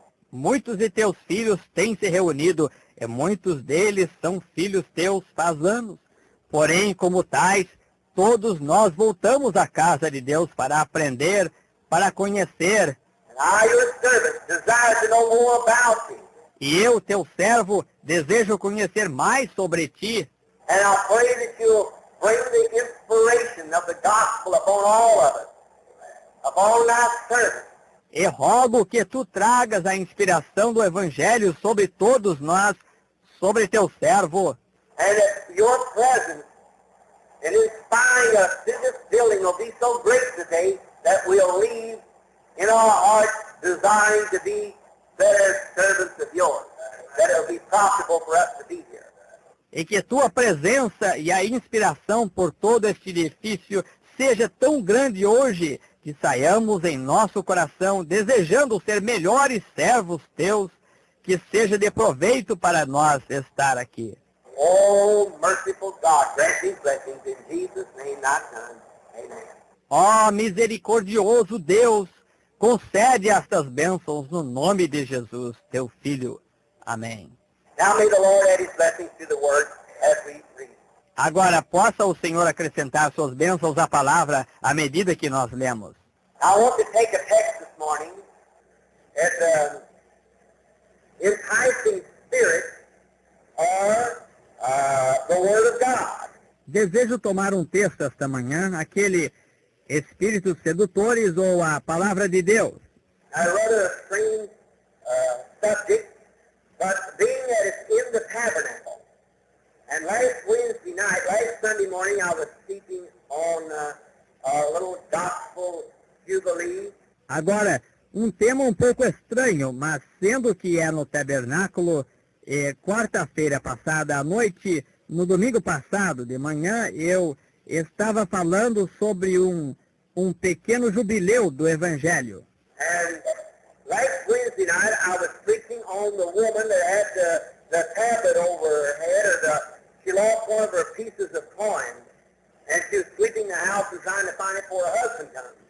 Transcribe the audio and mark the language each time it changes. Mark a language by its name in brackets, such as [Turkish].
[Portuguese] Muitos de teus filhos têm se reunido, e muitos deles são filhos teus faz anos. Porém, como tais, todos nós voltamos à casa de Deus para aprender, para conhecer. [English] And I, your servant, desire to know more about thee. [Portuguese] E eu, teu servo, desejo conhecer mais sobre ti. [English] And I pray that you'll bring the inspiration of the gospel upon all of us, upon thy servant. [Portuguese] E rogo que tu tragas a inspiração do Evangelho sobre todos nós, sobre teu servo. [English] And that your presence in inspiring us through this building will be so great today that we'll leave in our hearts desiring to be better servants of yours, that it will be profitable for us to be here. [Portuguese] E que tua presença e a inspiração por todo este edifício seja tão grande hoje, que saiamos em nosso coração desejando ser melhores servos teus, que seja de proveito para nós estar aqui. [English] Oh, merciful God, grant these blessings in Jesus' name, thy Son. Amen. [Portuguese] Ó misericordioso Deus, concede estas bênçãos no nome de Jesus, teu Filho. Amém. [English] Now may the Lord add his blessings to the word as we read. [Portuguese] Agora, possa o Senhor acrescentar suas bênçãos à palavra à medida que nós lemos. [English] I want to take a text this morning as enticing spirit or the Word of God. [Portuguese] Desejo tomar um texto esta manhã, aquele espíritos sedutores ou a palavra de Deus. [English] I rather a strange subject, but being that it's in the tabernacle, and last Sunday morning, I was speaking on a little gospel jubilee. [Portuguese] Agora, um tema um pouco estranho, mas sendo que é no tabernáculo, quarta-feira passada à noite, no domingo passado de manhã, eu estava falando sobre um pequeno jubileu do Evangelho. [English] And last Wednesday night, I was preaching on the woman that had the tablet over her head, she lost one of her pieces of coin, and she was sweeping the house and trying to find it before her husband comes.